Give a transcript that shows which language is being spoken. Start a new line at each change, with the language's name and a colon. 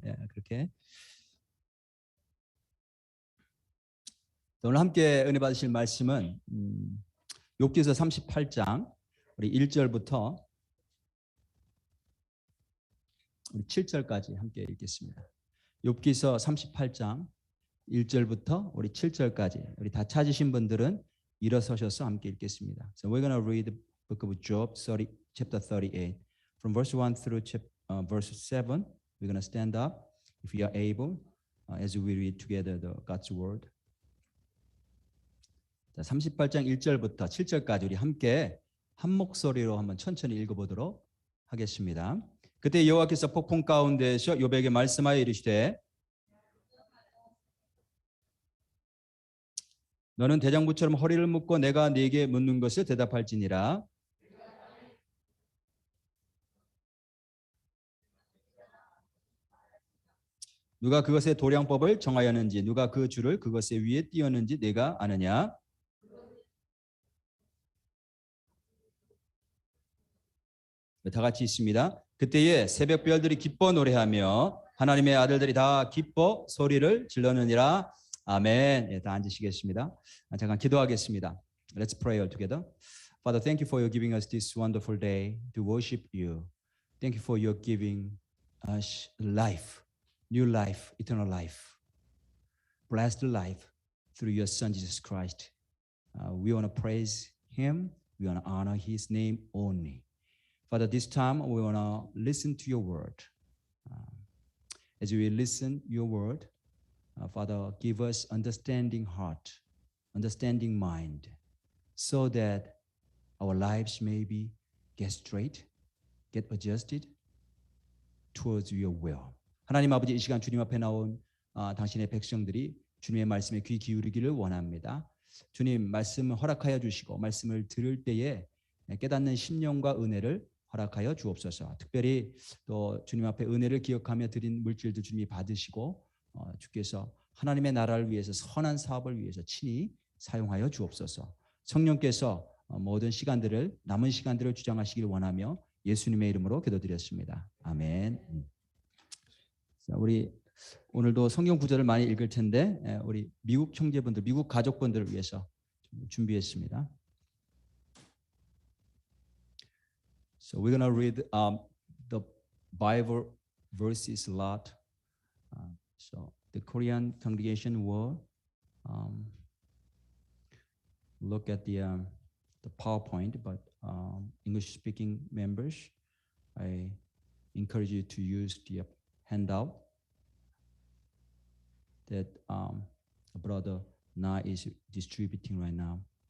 Korean: 예, 그렇게 오늘 함께 은혜 받으실 말씀은 욥기서 38장 우리 1절부터 우리 7절까지 함께 읽겠습니다. 욥기서 38장 1절부터 우리 7절까지 우리 다 찾으신 분들은 일어서셔서 함께 읽겠습니다.
English: So we're going to read the book of Job, chapter 38. From verse 1 through verse 7, we're going to stand up if we are able as we read together the God's word.
Korean: 자, 38장 1절부터 7절까지 우리 함께 한 목소리로 한번 천천히 읽어보도록 하겠습니다. 그때 여호와께서 폭풍 가운데서 욥에게 말씀하여 이르시되 너는 대장부처럼 허리를 묶고 내가 네게 묻는 것을 대답할지니라. 누가 그것의 도량법을 정하였는지 누가 그 줄을 그것의 위에 띄었는지 내가 아느냐. 다 같이 있습니다. 그때에 새벽 별들이 기뻐 노래하며 하나님의 아들들이 다 기뻐 소리를 질러느니라. 아멘. 예, 다 앉으시겠습니다. 잠깐 기도하겠습니다.
English: Let's pray all together. Father, thank you for your giving us this wonderful day to worship you. Thank you for your giving us life, new life, eternal life, blessed life through your Son Jesus Christ. We want to praise Him. We want to honor His name only. Father, this time we want to listen to your word. As we listen your word, Father, give us understanding heart, understanding mind, so that our lives may be get straight, get adjusted towards your will.
Korean: 하나님 아버지, 이 시간 주님 앞에 나온 당신의 백성들이 주님의 말씀에 귀 기울이기를 원합니다. 주님 말씀을 허락하여 주시고 말씀을 들을 때에 깨닫는 심령과 은혜를 허락하여 주옵소서. 특별히 또 주님 앞에 은혜를 기억하며 드린 물질들 주님이 받으시고 주께서 하나님의 나라를 위해서 선한 사업을 위해서 친히 사용하여 주옵소서. 성령께서 모든 시간들을 남은 시간들을 주장하시길 원하며 예수님의 이름으로 기도드렸습니다. 아멘. 자, 우리 오늘도 성경 구절을 많이 읽을 텐데 우리 미국 형제분들, 미국 가족분들을 위해서 준비했습니다.
English: So we're going to read the Bible verses a lot. So the Korean congregation will look at the PowerPoint, but English-speaking members, I encourage you to use the handout that Brother Na is distributing right now.